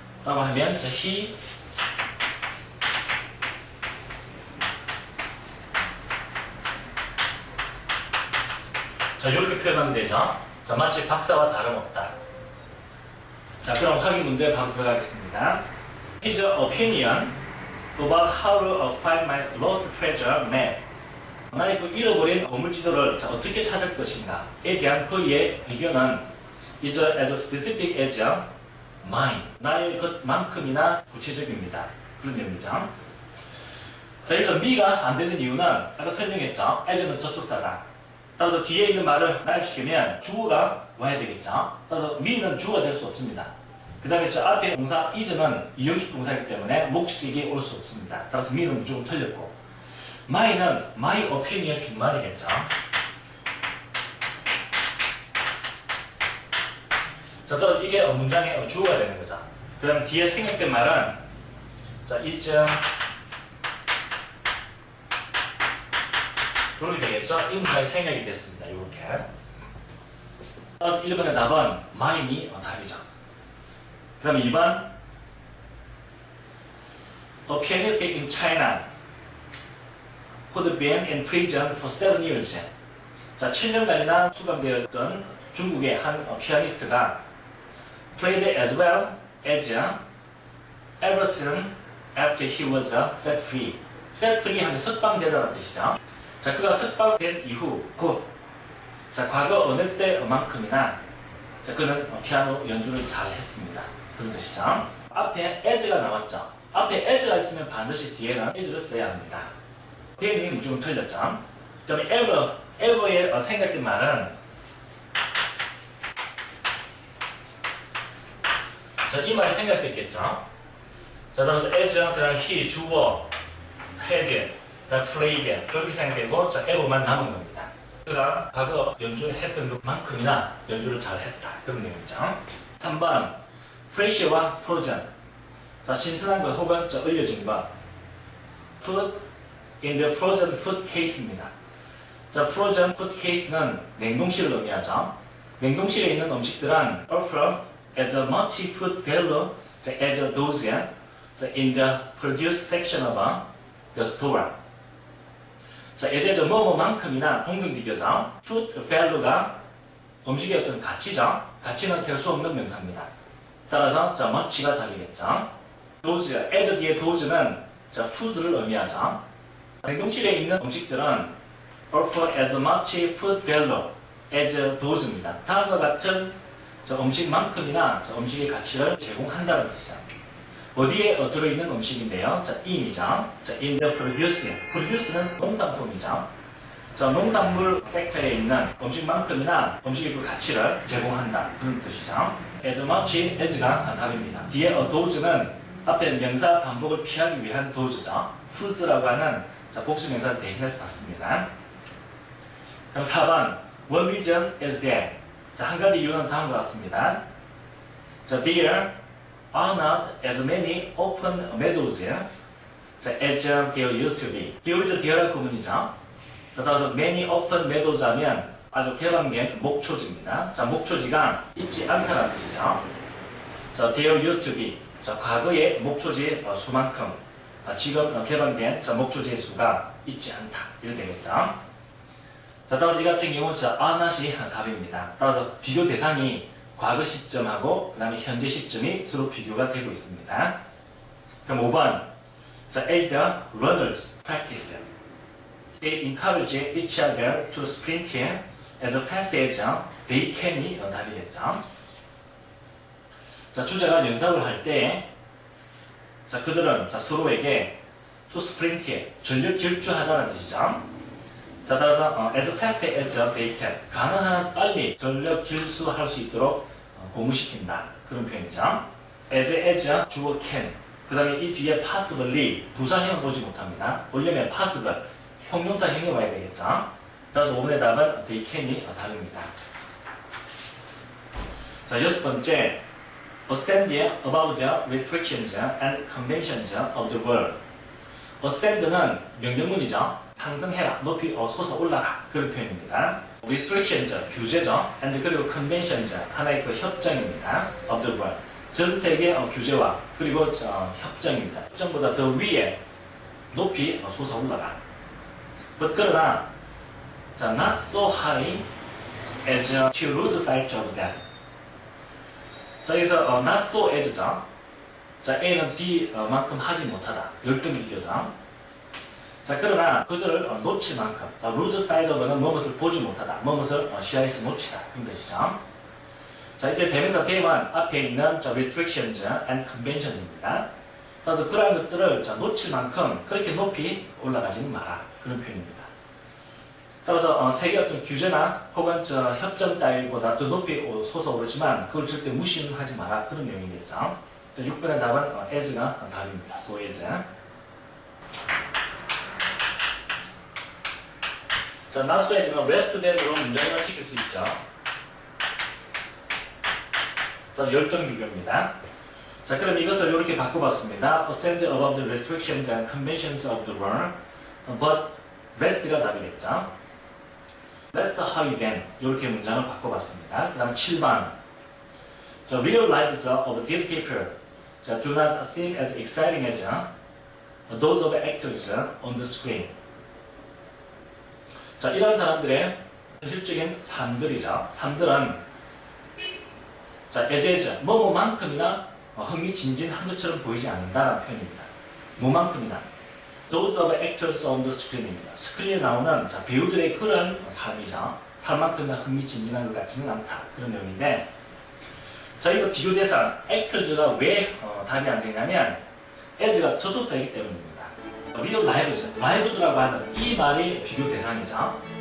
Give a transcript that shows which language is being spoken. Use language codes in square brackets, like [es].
[ko] 라고 하면 자, he 자, 이렇게 표현하면 되죠. 자, 마치 박사와 다름없다. 자, 그럼 확인 문제 바로 들어가겠습니다. [en] His opinion about how to find my lost treasure map. [ko] 나의 그 잃어버린 보물지도를 자, 어떻게 찾을 것인가에 대한 그의 의견은 [en] is as specific as mine. [ko] 나의 것만큼이나 구체적입니다. 그런 의미죠. 자, 여기서 me가 안 되는 이유는 아까 설명했죠. as는 접속사다. 따라서 뒤에 있는 말을 나열시키면 주어가 와야 되겠죠. 따라서 me는 주어가 될 수 없습니다. 그 다음에 저 앞에 동사 is는 이형식 동사이기 때문에 목적격이 올 수 없습니다. 따라서 me는 무조건 틀렸고 my는 my opinion의 준말이겠죠. 자, 또 이게 문장의 주어가 되는 거죠. 그 다음 뒤에 생략된 말은 자, is 이렇게 되겠죠. 이 문장이 생략이 됐습니다. 이렇게. 따라서 1번의 답은 my이 답이죠. 그 다음 2번 [en] A pianist in China who'd been in prison for 7 years. [ko] 자, 7년간이나 수감되었던 중국의 한 피아니스트가 [en] played as well as ever since after he was set free. [ko] set free 하면 석방되다는 뜻이죠. 자, 그가 석방된 이후 곧 자, 과거 어느 때만큼이나 자, 그는 피아노 연주를 잘 했습니다. 그런 뜻이죠. 앞에 as가 나왔죠. 앞에 as가 있으면 반드시 뒤에는 is를 써야 합니다. 대응이 무조건 틀렸죠. 그 다음에 ever의 생각된 말은 자, 이 말이 생각됐겠죠. 자, 따라서 as, 그 다음 he, 주어, had, 그 다음 played 저렇게 생각되고 자, ever만 남은 겁니다. 그가 과거 연주했던 것만큼이나 연주를 잘 했다. 그런 내용이죠. 3번 fresh와 frozen. 자, 신선한 것 혹은 얼려진 것. [en] put in the frozen food case입니다. [ko] 자, frozen food case는 냉동실을 의미하죠. 냉동실에 있는 음식들은 [en] offer as much food value as those in the produce section of the store. [ko] 자, as 뭐뭐만큼이나 동등비교죠. food value가 음식의 어떤 가치죠. 가치는 셀 수 없는 명사입니다. 따라서 자, much가 답이겠죠. those, as 뒤에 those는 자, foods를 의미하죠. 냉동실에 있는 음식들은 [en] offer as much food value as those입니다. [ko] 다음과 같은 음식만큼이나 음식의 가치를 제공한다는 뜻이죠. 어디에 들어있는 음식인데요. in이죠. in the produce. produce는 농산품이죠. 농산물 섹터에 있는 음식만큼이나 음식의 그 가치를 제공한다. 그런 뜻이죠. as much as가 답입니다. 뒤에 those는 앞에 명사 반복을 피하기 위한 those죠. whose라고 하는 복수명사를 대신해서 봤습니다. 그럼 4번 [en] One reason is that [ko] 한 가지 이유는 다음과 같습니다. [en] There are not as many open meadows as there used to be. [ko] There's there라 구문이죠. 따라서 many open meadows 하면 아주 개방된 목초지입니다. 목초지가 있지 않다는 뜻이죠. [en] There used to be. [ko] 과거의 목초지의 수만큼 지금 개방된 목초지의 수가 있지 않다. 이렇게 되겠죠. 따라서 이 같은 경우 are not이 답입니다. 따라서 비교 대상이 과거 시점하고 그 다음에 현재 시점이 서로 비교가 되고 있습니다. [en] 그럼 5번 as the runners practiced, they encourage each other to sprint as fast as they can이 답이겠죠. [ko] 주자가 연습을 할 때 그들은 서로에게 to sprint, 전력 질주하다는 뜻이죠. 따라서 [en] as fast as they can, [ko] 가능한 한 빨리 전력 질수할 수 있도록 고무시킨다. 그런 표현이죠. as 주어 can, 그 다음에 이 뒤에 possibly, 부사형은 보지 못합니다. 보려면 possible, 형용사형이 와야 되겠죠. 따라서 5번의 답은 they can이 답입니다. [en] 여섯 번째, ascend above the restrictions and conventions of the world. [ko] ascend는 명령문이죠. 상승해라, 높이 솟아올라라, 그런 표현입니다. restrictions, 규제죠. and 그리고 conventions, 하나의 그 협정입니다. of the world, 전 세계 규제와 그리고 협정입니다. 협정보다 더 위에 높이 솟아올라라. [en] but [ko] 그러나 [en] not so high as to lose sight of them. [ko] 여기서 not so as죠. A는 B만큼 하지 못하다. 열등비교죠. 그러나 그들을 놓칠 만큼, lose sight of는 무엇을 보지 못하다, 무엇을 시야에서 놓치다, 그런 뜻이죠. 이때 대명사 대만 앞에 있는 restrictions and conventions입니다. 따라서 그러한 것들을 놓칠 만큼 그렇게 높이 올라가지는 마라, 그런 표현입니다. 따라서 세계 어떤 규제나 혹은 협정 따위보다 더 높이 솟아오르지만 그걸 절대 무시는 하지 마라, 그런 내용이겠죠. 6번의 답은 as가 답입니다. so as. not so as는 less than으로 문장을 시킬 수 있죠. 열정 비교입니다. 그럼 이것을 이렇게 바꿔봤습니다. [en] ascend above the restrictions and conventions of the world, but less가 [ko] 답이겠죠. [en] less high than, [ko] 이렇게 문장을 바꿔봤습니다. 그 다음 7번. [en] real lives of these people do not seem as exciting as those of actors on the screen. [ko] 이런 사람들의 현실적인 삶들이죠. 삶들은 as 뭐뭐만큼이나 흥미진진한 것처럼 보이지 않는다는 표현입니다. 뭐만큼이나. [en] Those of actors on the screen입니다. [ko] 스크린에 나오는 배우들의 그런 삶이죠. 삶만큼이나 흥미진진한 것 같지는 않다. 그런 내용인데, 여기서 비교 대상 actors가 왜 답이 안 되냐면 as가 저도사이기 때문입니다. real lives라고 하는 이 말이 비교 대상이죠.